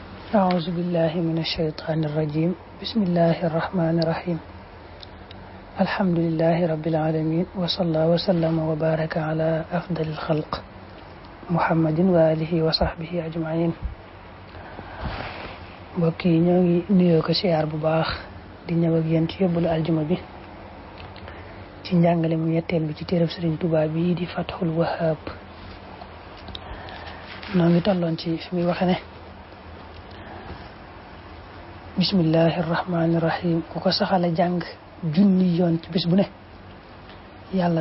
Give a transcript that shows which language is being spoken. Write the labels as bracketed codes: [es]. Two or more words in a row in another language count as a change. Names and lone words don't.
[ar] أعوذ بالله من الشيطان الرجيم بسم الله الرحمن الرحيم الحمد لله رب العالمين وصلى وسلم وبارك على أفضل الخلق محمد وآله وصحبه أجمعين [wo] mbokk yi ñoo ngi nuyoo ko siyaar bu baax di ñëw ak yéen ci yóbbalu aljuma bi ci njàngale mu ñetteel bi ci téereb Sëriñ Tuubaa bi di Fathul Wahhab noo ngi tolloon ci fi muy waxe ne [ar] بسم الله الرحمن الرحيم [wo] ku ko saxala jàng junni yoon ci bis bu ne yàlla